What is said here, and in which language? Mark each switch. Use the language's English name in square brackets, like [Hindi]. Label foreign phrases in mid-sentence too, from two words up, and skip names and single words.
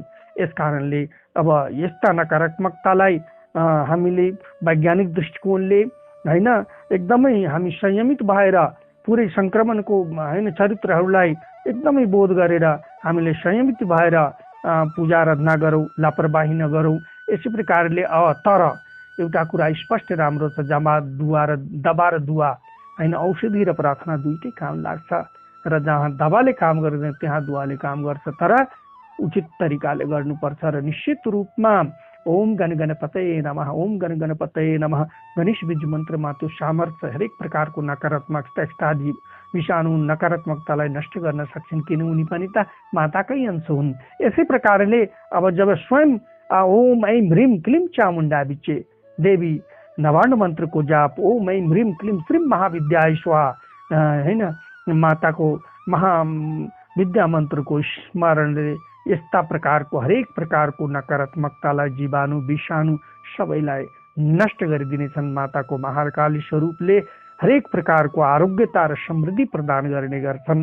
[Nepali] यस कारणले अब यस्ता नकारात्मकतालाई हामीले वैज्ञानिक दृष्टिकोणले होइन एकदमै हामी संयमित भएर पुरै संक्रमणको होइन चरित्रहरूलाई एकदमै बोध गरेर हामीले संयमित भएर पूजा आराधना गरौँ, लापरवाही नगरौँ। यसै प्रकारले तर एउटा कुरा स्पष्ट राम्रो छ, दबा र दुवा होइन, औषधि र प्रार्थना दुइटै काम लाग्छ। र जहाँ दबाले काम गर्दैन त्यहाँ दुवाले काम गर्छ, तर उचित तरिकाले गर्नुपर्छ। र निश्चित रूपमा [Sanskrit] ओम गणगणपतये नमः, ओम गणगणपतये नमः [Nepali] गणेश बीज मन्त्रमा त्यो सामर्थ्य हरेक प्रकारको नकारात्मकता, यस्ता विषाणु नकारात्मकतालाई नष्ट गर्न सक्छन्, किन उनी पनि त माताकै अंश हुन्। यसै प्रकारले अब जब स्वयं [Sanskrit] ओम ऐं ह्रीं क्लीं चामुण्डा बिचे [Nepali] देवी नवार्ण मन्त्रको जाप, [Sanskrit] ओम ऐं ह्रीं क्लीं श्रीं महाविद्याय स्वाहा [Nepali] होइन, माताको महाविद्या मन्त्रको स्मरणले यस्ता प्रकारको हरेक प्रकारको नकारात्मकतालाई, जीवाणु विषाणु सबैलाई नष्ट गरिदिनेछन्। माताको महाकाली स्वरूपले हरेक प्रकारको आरोग्यता र समृद्धि प्रदान गर्ने गर्छन्।